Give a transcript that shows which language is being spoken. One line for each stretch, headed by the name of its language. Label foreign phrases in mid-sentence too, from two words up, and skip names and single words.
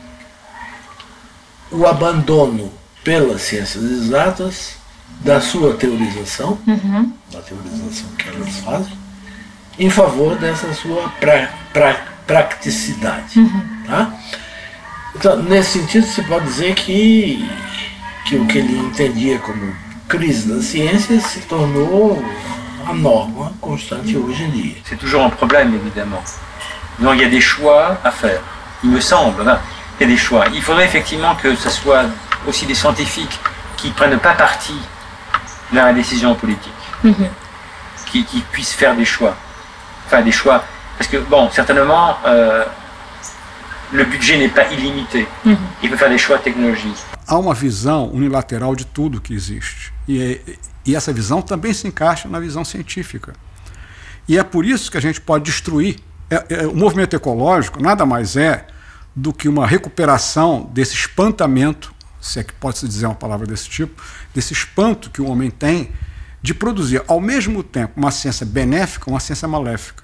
Portuguese: o abandono pelas ciências exatas da sua teorização, da teorização que elas fazem, em favor dessa sua praticidade. Tá? Então, nesse sentido, se pode dizer que o que ele entendia como crise da ciência se tornou a norma constante hoje em dia.
French: C'est toujours un problème, évidemment. Donc, il y a des choix à faire. Il me semble qu'il y a des choix. Il faudrait effectivement que ce soit aussi des scientifiques qui ne prennent pas parti dans la décision politique, qui puissent faire des choix. Enfin, des choix. Parce que, bon, certainement, le budget n'est pas illimité. Il peut faire des choix technologiques.
Portuguese: Há uma visão unilateral de tudo que existe. E essa visão também se encaixa na visão científica. E é por isso que a gente pode destruir. O movimento ecológico nada mais é do que uma recuperação desse espantamento, se é que pode-se dizer uma palavra desse tipo, desse espanto que o homem tem de produzir, ao mesmo tempo, uma ciência benéfica e uma ciência maléfica.